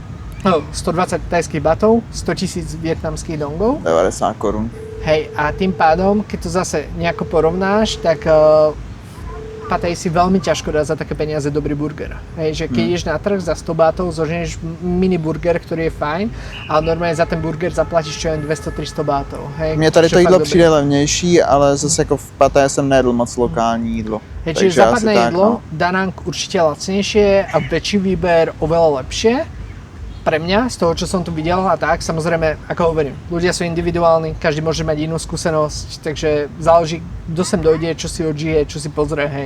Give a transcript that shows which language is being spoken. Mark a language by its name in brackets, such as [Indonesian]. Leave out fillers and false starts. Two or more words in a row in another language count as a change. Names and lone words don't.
[Slovak] 120 thajských batov, 100 000 vietnamských dongov. [Czech] 90 korun. [Slovak] Hej, a tým pádom, keď to zase nejako porovnáš, tak Pattaya si veľmi ťažko dá za také peniaze dobrý burger. Hej, že keď ideš na trh za 100 bátov, zoženieš mini burger, ktorý je fajn, ale normálne za ten burger zaplatíš čo jen 200-300 bátov. Hej, [Czech] Mně tady to jídlo přijde levnější, ale zase jako v Pattaji jsem nejedl moc lokální jídlo. [Slovak] Hej, čiže západné jedlo, Danang určite lacnejšie a väčší výber, oveľa lepšie. Pre mňa, z toho, čo som tu videl a tak, samozrejme, ako hovorím, ľudia sú individuálni, každý môže mať inú skúsenosť, takže záleží, kto sem dojde, čo si odžije, čo si pozrie, hej.